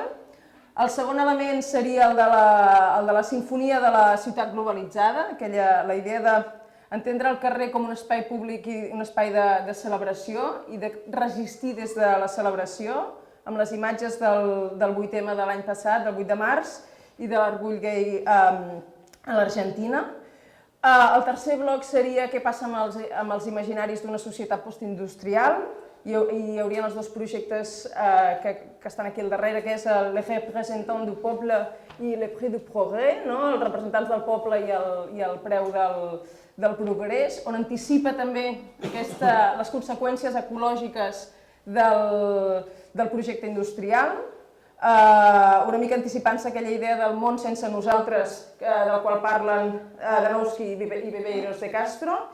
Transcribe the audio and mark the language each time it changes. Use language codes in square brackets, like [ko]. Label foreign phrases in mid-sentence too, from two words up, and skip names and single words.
[ca] El segon element seria el de la sinfonia de la ciutat globalitzada, la idea d'entendre el carrer com un espai públic i un espai de celebració i de resistir des de la celebració, amb les imatges del 8M de l'any passat, del 8 de març, i de l'orgull gai a l'Argentina. El tercer bloc seria què passa amb els imaginaris d'una societat postindustrial, i hi haurien els 2 projectes que estan aquí al darrere, que és Le Représentant du Peuple i Le Prix du Progrès, els representants del poble i el preu del progrés, on anticipa també les conseqüències ecològiques del projecte industrial, una mica anticipant-se aquella idea del món sense nosaltres, del qual parlen Danowski i Viveiros de Castro.